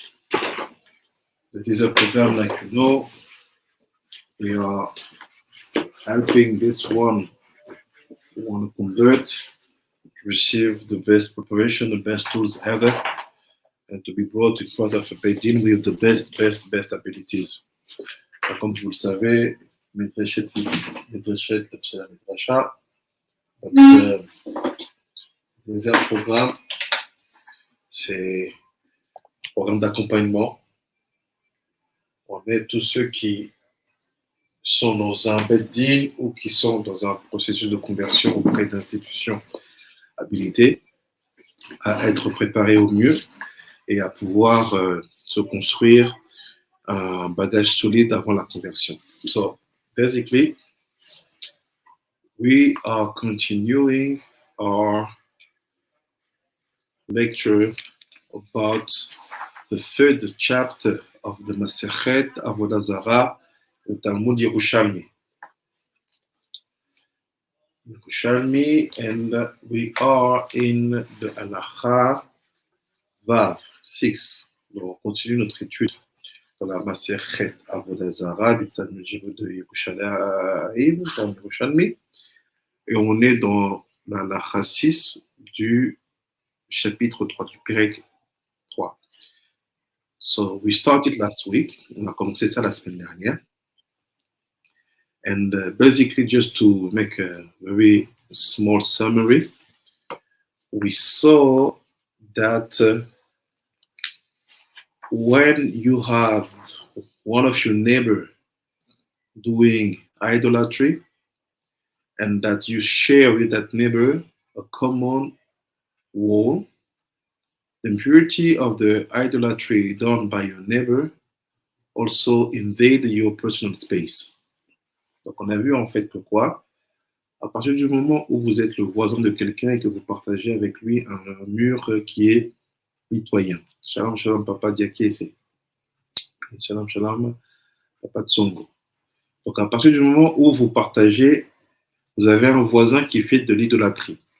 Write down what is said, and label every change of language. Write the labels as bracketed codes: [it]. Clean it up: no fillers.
[en] The Eliezer program, like you know, we are helping this one who want to convert, receive the best preparation, the best tools ever, and to be brought in front of a Bedin with the best abilities. [fr] Comme vous le savez, Midreshet, c'est la Midrasha. Notre deuxième programme, c'est un programme d'accompagnement. On est tous ceux qui sont dans un Bedin ou qui sont dans un processus de conversion auprès d'institutions habilitées à être préparés au mieux et à pouvoir se construire un bagage solide avant la conversion. [en] So, basically, we are continuing our lecture about the third chapter of the Masechet Avoda Zarah, the Talmud Yerushalmi. And we are in the Halakha Vav 6. [fr] Donc, on continue notre étude dans la Masechet Avoda Zarah du Talmud de Yerushalmi. Et on est dans la Halakha 6 du chapitre 3, du Perek 3. [en] So we started last week. [fr] On a commencé ça la semaine dernière. [en] And basically, just to make a very small summary, we saw that when you have one of your neighbor doing idolatry, and that you share with that neighbor a common wall, the impurity of the idolatry done by your neighbor also invade your personal space. [fr] Donc on a vu en fait que quoi? À partir du moment où vous êtes le voisin de quelqu'un et que vous partagez avec lui un mur qui est mitoyen. [he] Shalom, shalom, papa Diakiese. Shalom, shalom, papa Tsongo. [fr] Donc à partir du moment où vous partagez, vous avez un voisin qui fait de l'idolâtrie.